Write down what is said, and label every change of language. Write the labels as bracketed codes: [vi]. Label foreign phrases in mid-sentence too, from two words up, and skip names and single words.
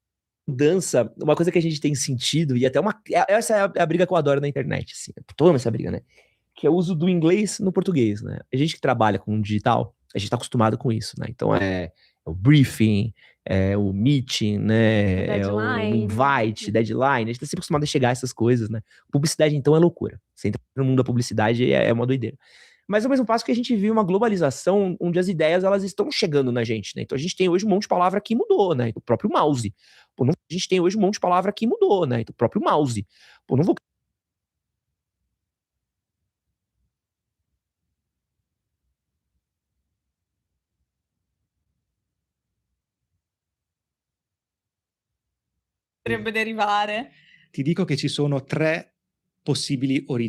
[pt] Mudança, uma coisa que a gente tem sentido, e até essa é a briga que eu adoro na internet, assim. Eu tô essa briga, né? Que é o uso do inglês no português, né? A gente que trabalha com digital, a gente tá acostumado com isso, né? Então é o briefing, é o meeting, né? É o Deadline. [en] invite, deadline. [pt] A gente tá sempre acostumado a chegar a essas coisas, né? Publicidade, então, é loucura. Você entra no mundo da publicidade, é uma doideira. Mas ao mesmo passo que a gente viu uma globalização onde as ideias elas estão chegando na gente, né? Então a gente tem hoje um monte de palavra que mudou, né? O próprio mouse. Pô, a gente tem hoje um monte de palavra que mudou, né? O próprio mouse. Pô, não vou [it] Potrebbe derivare. Ti dico che ci sono 3 possibili origini.